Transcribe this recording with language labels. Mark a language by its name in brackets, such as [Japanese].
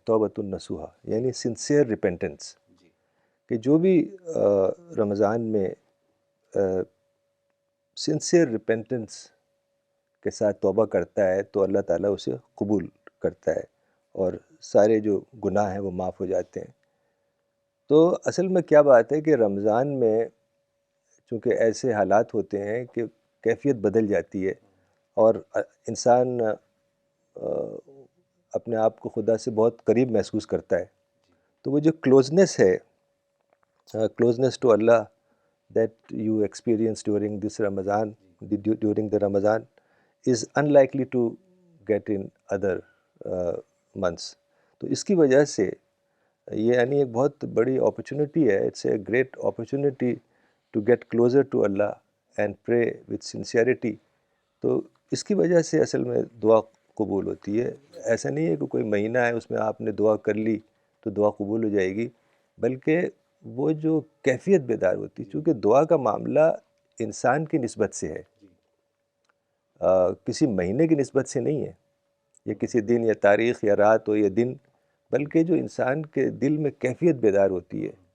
[Urdu] توبۃ النصوحہ یعنی [English] sincere repentance, [Urdu] کہ جو بھی رمضان میں سنسیئر ریپینٹنس کے ساتھ توبہ کرتا ہے تو اللہ تعالیٰ اسے قبول کرتا ہے اور سارے جو گناہ ہیں وہ معاف ہو جاتے ہیں. تو اصل میں کیا بات ہے کہ رمضان میں چونکہ ایسے حالات ہوتے ہیں کہ کیفیت بدل جاتی ہے اور انسان اپنے آپ کو خدا سے بہت قریب محسوس کرتا ہے. تو وہ جو کلوزنس ہے, [English] closeness to Allah that you experience during this Ramadan, during the Ramadan, is unlikely to get in other months. [Urdu] تو اس کی وجہ سے یہ یعنی ایک بہت بڑی اپرچونٹی ہے. [English] It's a great opportunity to get closer to Allah and pray with sincerity. [Urdu] تو اس کی وجہ سے اصل میں دعا قبول ہوتی ہے. ایسا نہیں ہے کہ کوئی مہینہ ہے اس میں آپ نے دعا کر لی تو دعا قبول ہو جائے گی, بلکہ وہ جو کیفیت بیدار ہوتی ہے, چونکہ دعا کا معاملہ انسان کی نسبت سے ہے, کسی مہینے کی نسبت سے نہیں ہے, یا کسی دن یا تاریخ یا رات ہو یا دن, بلکہ جو انسان کے دل میں کیفیت بیدار ہوتی ہے.